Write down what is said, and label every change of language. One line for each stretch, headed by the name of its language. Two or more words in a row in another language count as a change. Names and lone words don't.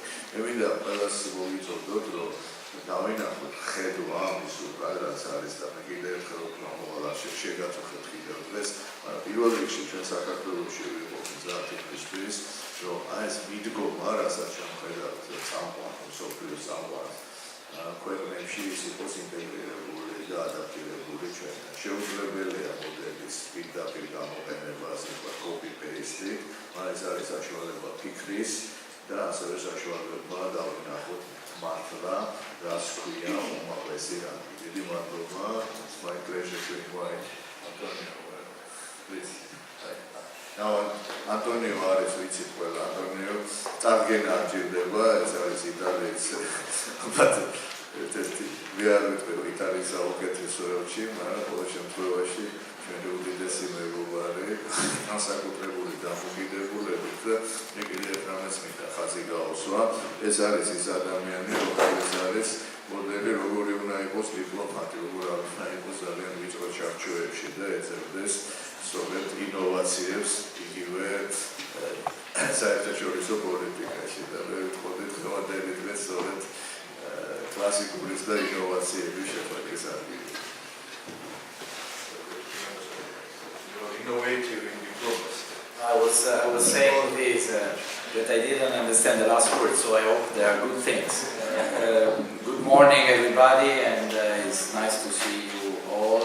Georgian: მე მინდა ყველას მოგიწოდოთ, რომ დავინახოთ ხედვა ამის უკრა რაც არის და მე კიდევ ერთხელ ვთქვა მოვალ შეგაწუხეთ კიდევ დღეს, მაგრამ პირველ რიგში ჩვენ საქართველოში ვიყოთ მზად იმისთვის, რომ აი ეს მიდგომა, რასაც შეხედავთ წამყვან მსოფლიოს წამყვან ქვეყნებში ის იყოს ინტეგრირებული და ადაპტირებული ჩვენთან. შეუძლებელია მოდელის პირდაპირ გამოყენება, ასე ვთქვათ, copy-paste, მაგრამ ეს არის საშუალება ფიქრის და ასევე საშუალება დავინახოთ მართვა, რას ქვია უმაღლესი რანგი. დიდი მადლობა,
English: it's my pleasure to invite Antonio, please.
Georgian: Now, Antonio არის ვიცით ყველა, Antonio წარდგენა არ ჭირდება, ეს არის იტალიის ერთ-ერთი ვიარვიტყვი იტალიის საუკეთესო ელჩი, მაგრამ ყოველ შემთხვევაში ჩვენი უდიდესი მეგობარი, განსაკუთრებული დამოკიდებულებით და მე კიდევ რამეს მინდა ხაზი გაუსვა. ეს არის ის ადამიანი, რომელიც არის მოდელი, როგორი უნდა იყოს დიპლომატი, როგორ არ უნდა იყოს ძალიან ვიწრო ჩარჩოებში და ეძებდეს სწორედ ინოვაციებს იგივე საერთაშორისო პოლიტიკაში და მე ვიტყოდი დღევანდელი დღე სწორედ კლასიკურის და ინოვაციების შეხვედრის ადგილი.
English: Innovative in diplomacy. I was saying this that I didn't understand the last word, so I hope they are good things. Good morning, everybody, and it's nice to see you all.